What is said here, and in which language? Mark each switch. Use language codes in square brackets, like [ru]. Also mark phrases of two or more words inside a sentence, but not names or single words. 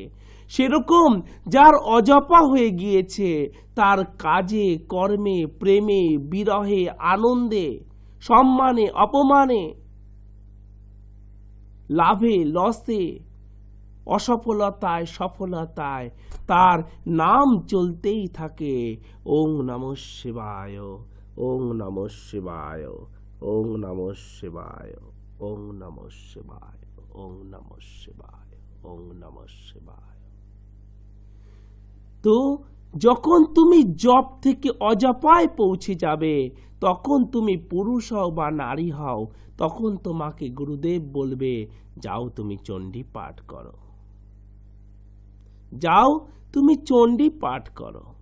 [bn] সেরকম যার অজপা হয়ে গিয়েছে, তার কাজে কর্মে প্রেমে বিরহে আনন্দে সম্মানে অপমানে লাভে লসে অসফলতায় সফলতায় তার নাম চলতেই থাকে। [sa] ওং নমঃ শিবায়, ওং নমঃ শিবায়, ওং নমঃ শিবায়, ওং নমঃ শিবায়, ওং নমঃ শিবায়, ওং নমঃ শিবায়। [bn] তো যখন তুমি জপ থেকে অজপায় পৌঁছে যাবে, তখন তুমি পুরুষ হও বা নারী হও, তখন তোমাকে গুরুদেব বলবে যাও তুমি চণ্ডী পাঠ করো, যাও তুমি চণ্ডী পাঠ করো।